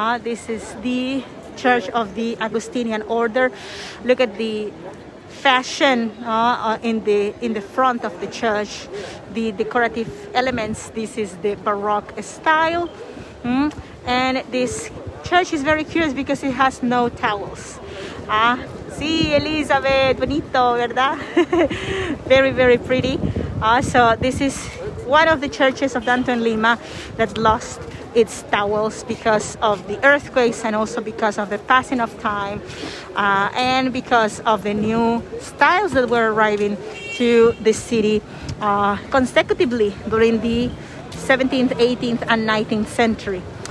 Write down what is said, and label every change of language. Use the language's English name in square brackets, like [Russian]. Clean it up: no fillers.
[English] This is the church of the Augustinian order. Look at the fashion in the front of the church, the decorative elements. This is the Baroque style. And this church is very curious because it has no towels. [Spanish] Sí, Elizabeth, bonito, ¿verdad? [English] Very, very pretty. So this is one of the churches of downtown Lima that lost its towels because of the earthquakes and also because of the passing of time and because of the new styles that were arriving to the city consecutively during the 17th, 18th, and 19th century.